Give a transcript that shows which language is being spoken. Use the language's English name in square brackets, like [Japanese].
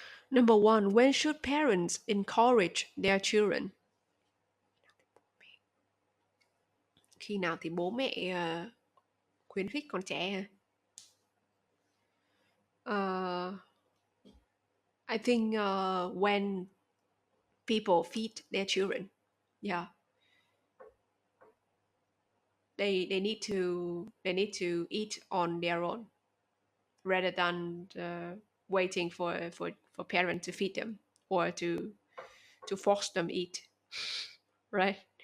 [English] Number one, when should parents encourage their children? [Vietnamese] Khi nào thì bố mẹ khuyến khích con trẻ? [English] Uh, I think when people feed their children, yeah, they need to eat on their own rather than waiting for parents to feed them, or to force them eat, right?